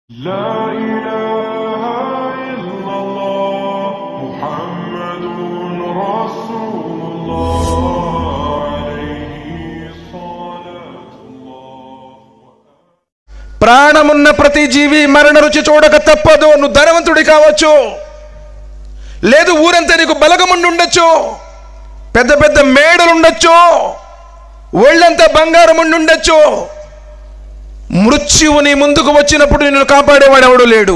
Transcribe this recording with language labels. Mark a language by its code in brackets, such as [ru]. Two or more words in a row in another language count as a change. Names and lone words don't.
[ar] لا إله إلا الله محمد رسول الله عليه صلاة الله. [te] ప్రాణమున్న ప్రతి జీవి మరణ రుచి చూడక తప్పదు. నువ్వు ధనవంతుడి కావచ్చు, లేదు ఊరంతా నీకు బలగముండి ఉండొచ్చు, పెద్ద పెద్ద మేడలు ఉండొచ్చు, ఒళ్ళంతా బంగారం ఉండి ఉండొచ్చు. మృత్యువు నీ ముందుకు వచ్చినప్పుడు నిన్ను కాపాడేవాడు ఎవడు లేడు.